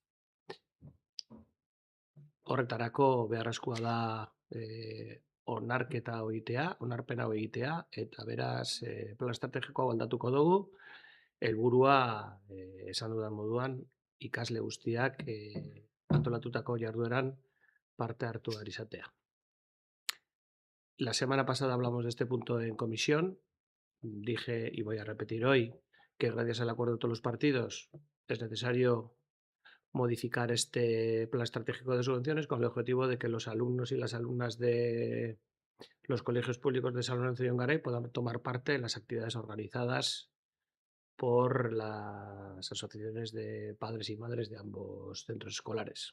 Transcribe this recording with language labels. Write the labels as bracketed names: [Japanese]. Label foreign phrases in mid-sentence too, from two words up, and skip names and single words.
[Basque] Horretarako beharrezkoa da onarpena egitea, eta beraz plan estrategikoa aldatuko dugu, helburua esan dudan moduan ikasle guztiak antolatutako jardueran parte hartu ahal izatea. [Spanish] La semana pasada hablamos de este punto en comisión. Dije, y voy a repetir hoy, que gracias al acuerdo de todos los partidos es necesario modificar este plan estratégico de subvenciones con el objetivo de que los alumnos y las alumnas de los colegios públicos de San Lorenzo y Ongaray puedan tomar parte en las actividades organizadas por las asociaciones de padres y madres de ambos centros escolares.